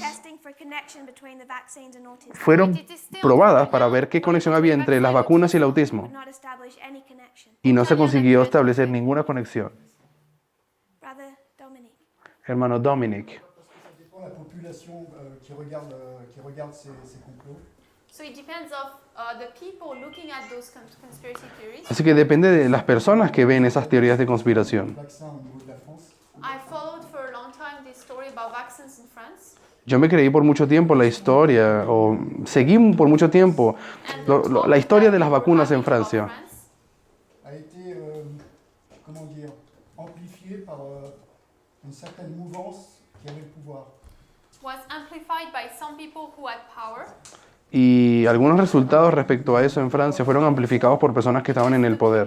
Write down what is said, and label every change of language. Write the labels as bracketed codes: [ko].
[en] testing for a connection between the vaccines and autism. [es] fueron probadas para ver qué conexión había entre las vacunas y el autismo. [en] Could not establish any connection. [es] Y no se consiguió establecer ninguna conexión. [en] Brother Dominic. [es] Hermano Dominic. [fr] Ça dépend de la population qui regarde ces complots. [en] So it depends of the people looking at those conspiracy theories. [es] Así que depende de las personas que ven esas teorías de [fr] Le [es] conspiración. [fr] vaccin au niveau de la France. [en] I followed for a long time this story about vaccines in France. [es] Yo me creí por mucho tiempo la historia, o seguí por mucho tiempo la historia de las vacunas en Francia. [fr] A été, comment dire, amplifié par une certaine mouvance qui avait le pouvoir. [en] Was amplified by some people who had power. [es] Y algunos resultados respecto a eso en Francia fueron amplificados por personas que estaban en el poder.